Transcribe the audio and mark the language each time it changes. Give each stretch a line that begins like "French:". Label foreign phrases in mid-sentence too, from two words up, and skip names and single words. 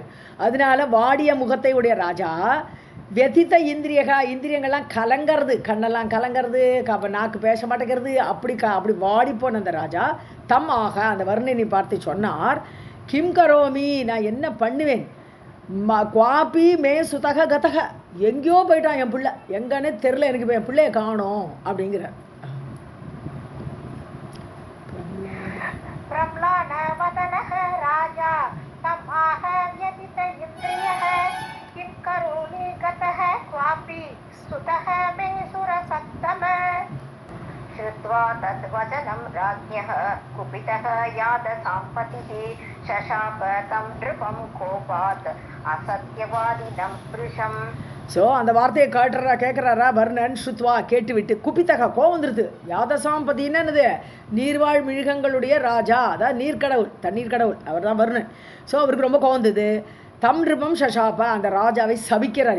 Tamil: அதனால வாடிய முகத்தை உடைய ராஜா, வெதித்த இந்திரியங்கள்லாம் கலங்கிறது, கண்ணெல்லாம் கலங்கிறது, நாக்கு பேச மாட்டேங்கிறது, அப்படி வாடி போன அந்த ராஜா தம் ஆக அந்த வர்ணனை பார்த்து சொன்னார்,
Sanskrit: किं करोमि
Tamil: நான் என்ன பண்ணுவேன்,
Sanskrit: क्वापि मे सुतः गतः
Tamil: எங்கேயோ போயிட்டான் என் பிள்ளை, எங்கன்னே தெரில எனக்கு, என் பிள்ளைய காணோம் அப்படிங்கிற.
Sanskrit: प्रम्लानवदनः राजा तम् आह व्यदित इन्द्रियः किं करोमि गतः क्वापि सुतः मे सुरसत्तमः. श्रुत्वा तद्वचनं राज्ञः कुपितः यादसाम्पतिः शशाप तं नृपं कोपात् असत्यवादिनं वृषम्.
Tamil: ஸோ அந்த வார்த்தையை கேட்குறாரா வர்ணன். ஸ்ருத்வா கேட்டுவிட்டு, குபித்தக கோவம் வந்துருது. யாதசாம்பதின்னு என்னது, நீர்வாழ் மிருகங்களுடைய ராஜா, அதாவது நீர்க்கடவுள், தண்ணீர் கடவுள், அவர் தான் வர்ணன். ஸோ அவருக்கு ரொம்ப கோவம் வந்தது.
Sanskrit: तं नृपं शशाप
Tamil: அந்த ராஜாவை சபிக்கிறார்.